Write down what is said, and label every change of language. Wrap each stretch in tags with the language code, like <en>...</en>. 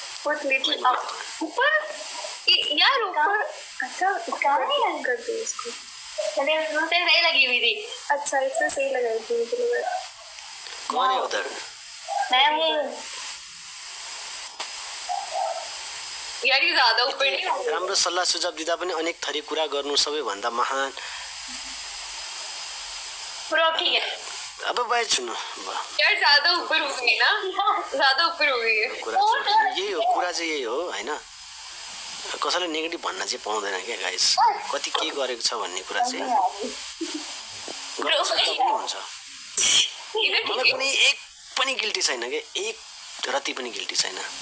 <hi>ऊपर यार ऊपर। अच्छा नहीं कर दो इसको। मैंने मुझे सही लगी हुई थी। अच्छा इसमें सही लगाई थी मुझे। कौन है उधर? मैं हूँ यार, ये ज्यादा ऊपर नहीं हो।</hi> <ne>राम्रो सल्लाह सुझाव दिँदा पनि अनेक थरी कुरा गर्नु सबैभन्दा महान।</ne> <hi>पूरा ठीक है।</hi> <ne>अब बाहिर छुनु</ne> <hi>यार, ज्यादा ऊपर हो गई ना, ज्यादा ऊपर हो गई है।</hi> <ne>यही हो कुरा चाहिँ, यही हो हैन। कसैले नेगेटिभ भन्न चाहिँ पाउँदैन क्या गाइस। कति के गरेको छ भन्ने कुरा चाहिँ गर्न सक्दा पनि हुन्छ। मलाई कुनै एक पनि गिल्टी छैन के, एक रति पनि गिल्टी छैन।</ne>